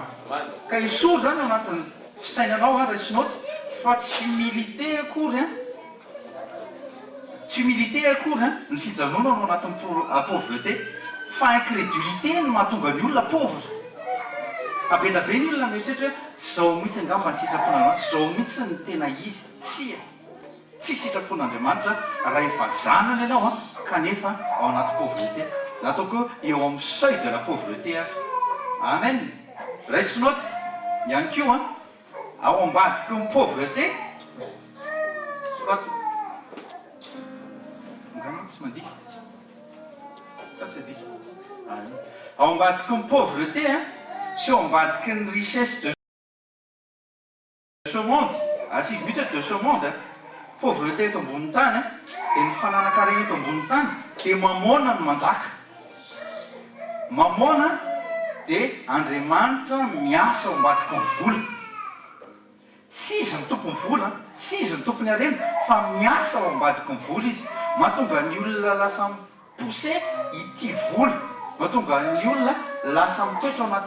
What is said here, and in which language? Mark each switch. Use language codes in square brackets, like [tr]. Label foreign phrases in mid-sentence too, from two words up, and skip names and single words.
[mg] Ka isoro zany ao anatin'ny fisainanao raisinaoty fa tsy humilité akory tsy humilité akory ny fijanona ao anatin'ny pauvreté fa incrédulité no mahatonga ny olona pauvre. Abetabe ny olona mieritreritra hoe zao mihitsy angamba ny sitrapon'Andriamanitra, zao mihitsy ny tena izy. Tsy sitrapon'Andriamanitra raha efa zanany ianao kanefa ao anaty pauvreté. Nataoko eo amin'ny [fr] seuil de la pauvreté. [mg] Amen. raisiko noty ihany koa ao ambadiky ny pauvreté sorato tsy mandika sa tsy adika ao ambadiky ny pauvreté sy ao ambadiky ny richesse [fr] de ce monde [mg] asiko mihitsy [fr] de ce monde [mg] pauvreté eto ambony tany dia ny fananakarena eto ambony tany dia mamona no manjaka mamona dia Andriamanitra miasa ao ambadiky ny vola tsy izy ny tompony vola tsy izy ny tompony harena fa miasa ao ambadiky ny vola izy mahatonga ny olona lasa mipoussé ity vola mahatonga ny olona lasa mitoetra